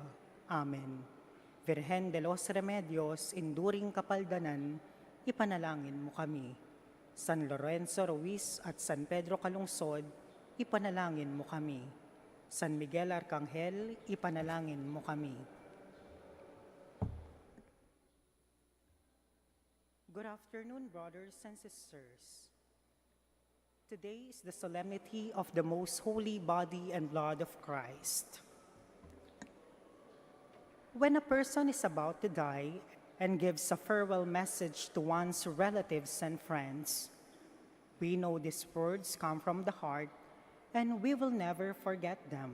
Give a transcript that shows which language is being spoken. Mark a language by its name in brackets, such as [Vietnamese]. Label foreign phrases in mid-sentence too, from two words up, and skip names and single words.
[Filipino] Amen. Virgen de los Remedios, enduring kapaldanan, ipanalangin mo kami. San Lorenzo Ruiz at San Pedro Calungsod, ipanalangin mo kami. San Miguel Arcangel, ipanalangin mo kami. [English] Good afternoon, brothers and sisters. Today is the solemnity of the most holy body and blood of Christ. When a person is about to die and gives a farewell message to one's relatives and friends, we know these words come from the heart and we will never forget them.